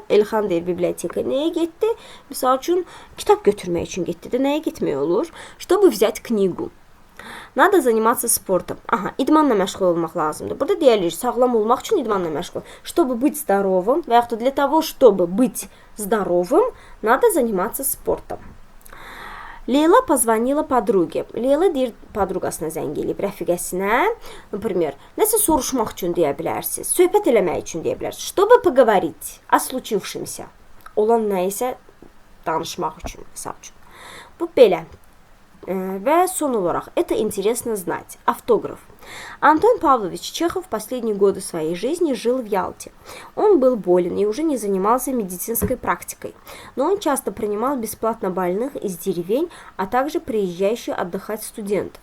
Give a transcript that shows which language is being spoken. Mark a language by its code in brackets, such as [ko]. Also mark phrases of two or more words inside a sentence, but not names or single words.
[az] Elxan deyir, biblioteka nəyə getdi? Məsəl üçün, kitab götürmək üçün getdi də, nəyə getmək olur? [ru] Чтобы взять книгу. Надо заниматься спортом. [az] Aha, idmanla məşğul olmaq lazımdır. Burada deyilir, sağlam olmaq üçün idmanla məşğul. [ru] Чтобы быть здоровым, [az] və yaxud da [ru] для того, чтобы быть здоровым, надо заниматься спортом. Leyla позвонила подруге. [az] Leyla deyir, podruqasına zəng eləyib, rəfiqəsinə. Например, nəsə soruşmaq üçün deyə bilərsiniz. Söhbət eləmək üçün deyə bilərsiniz. [ru] Чтобы поговорить о случившемся. [az] Olan nə isə danışmaq üçün, məsəl üçün. Bu belə. Və son olaraq, [ru] это интересно знать. Автограф. Антон Павлович Чехов последние годы своей жизни жил в Ялте. Он был болен и уже не занимался медицинской практикой, но он часто принимал бесплатно больных из деревень, а также приезжающих отдыхать студентов.